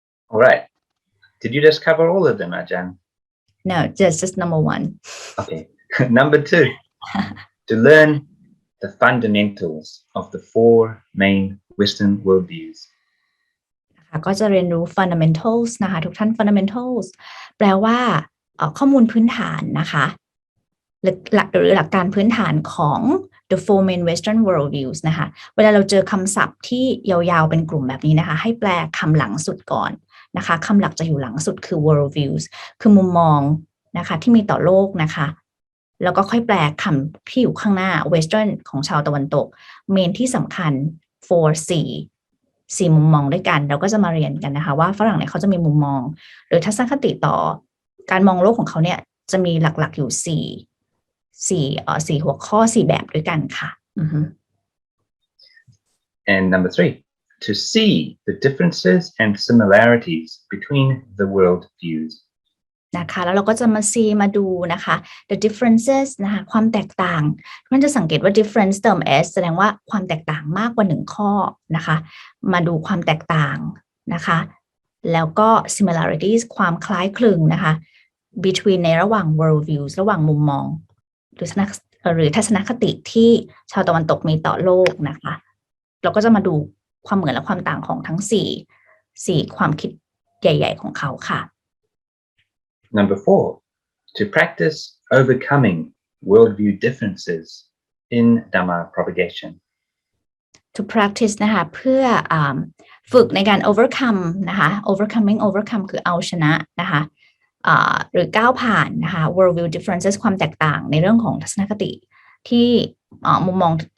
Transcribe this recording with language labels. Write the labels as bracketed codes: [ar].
[en] All right. Did you just cover all of them, Aj.Andre? No, just number one. Okay. Number 2. To learn the fundamentals of the 4 main Western worldviews. [th] ก็จะเรียนรู้ fundamentals นะคะทุกท่าน fundamentals แปลว่าข้อมูลพื้นฐานนะคะหรือหลักการพื้นฐานของ [en] the 4 main Western worldviews [th] นะคะเวลาเราเจอคำศัพท์ที่ยาวๆเป็นกลุ่มแบบนี้นะคะให้แปลคำหลังสุดก่อนนะคะคำหลักจะอยู่หลังสุดคือ worldviews คือมุมมองนะคะที่มีต่อโลกนะคะ แล้วก็ค่อยแปลคำที่อยู่ข้างหน้า Western ของชาวตะวันตกเมนที่สำคัญ for 4มุมมองด้วยกันเราก็จะมาเรียนกันนะคะว่าฝรั่งเนี่ยเขาจะมีมุมมองหรือทัศนคติต่อการมองโลกของเขาเนี่ยจะมีหลักๆอยู่4หัวข้อ4แบบด้วยกันค่ะ [en] And number 3, to see the differences and similarities between the worldviews. [th] นะคะแล้วเราก็จะมาดูนะคะ the differences นะคะความแตกต่างมันจะสังเกตว่า difference เติม s แสดงว่าความแตกต่างมากกว่า1ข้อนะคะมาดูความแตกต่างนะคะแล้วก็ similarities ความคล้ายคลึงนะคะ between ในระหว่าง worldviews ระหว่างมุมมองหรือทัศนคติที่ชาวตะวันตกมีต่อโลกนะคะเราก็จะมาดูความเหมือนและความต่างของทั้ง4ความคิดใหญ่ๆของเขาค่ะ [en] Number 4, to practice overcoming worldview differences in Dhamma propagation. [th] To practice นะคะเพื่อฝึกในการ overcome นะคะ overcome คือเอาชนะนะคะหรือก้าวผ่านนะคะ worldview differences ความแตกต่างในเรื่องของทัศนคติที่มุมมอง